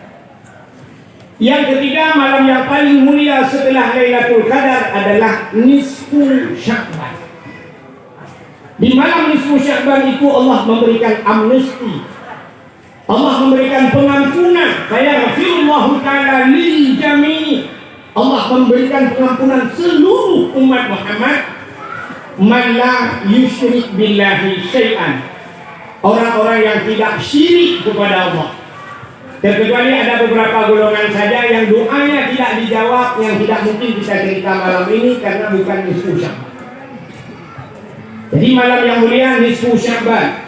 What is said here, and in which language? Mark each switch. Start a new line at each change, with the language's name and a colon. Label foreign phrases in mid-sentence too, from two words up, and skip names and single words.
Indonesian: Yang ketiga, malam yang paling mulia setelah Lailatul Qadar adalah nisfu Sya'ban. Di malam nisfu Sya'ban itu Allah memberikan amnesti, Allah memberikan pengampunan.
Arabic: فيغفر الله تعالى للجميع'.
Indonesian: Allah memberikan pengampunan seluruh umat Muhammad.
Arabic: من لا يشرك بالله شيئا,
Indonesian: orang-orang yang tidak syirik kepada Allah. Kecuali ada beberapa golongan saja yang doanya tidak dijawab, yang tidak mungkin kita cerita malam ini karena bukan nisfu Sya'ban. Jadi malam yang mulia nisfu Sya'ban.